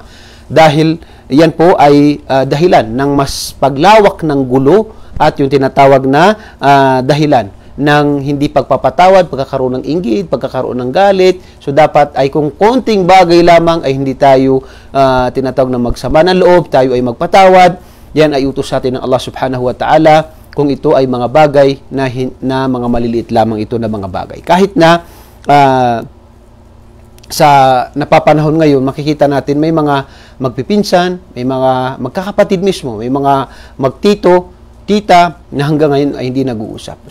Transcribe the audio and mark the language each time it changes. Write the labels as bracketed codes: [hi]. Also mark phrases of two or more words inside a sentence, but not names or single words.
[tl] Dahil yan po ay dahilan ng mas paglawak ng gulo at yung tinatawag na dahilan ng hindi pagpapatawad, pagkakaroon ng inggit, pagkakaroon ng galit. So dapat ay kung konting bagay lamang ay hindi tayo tinatawag na magsama ng loob, tayo ay magpatawad. Yan ay utos sa atin ng [ar] Allah subhanahu wa ta'ala [tl] kung ito ay mga bagay na mga maliliit lamang ito na mga bagay. Kahit na sa napapanahon ngayon, makikita natin may mga magpipinsan, may mga magkakapatid mismo, may mga magtito, tita na hanggang ngayon ay hindi nag-uusap.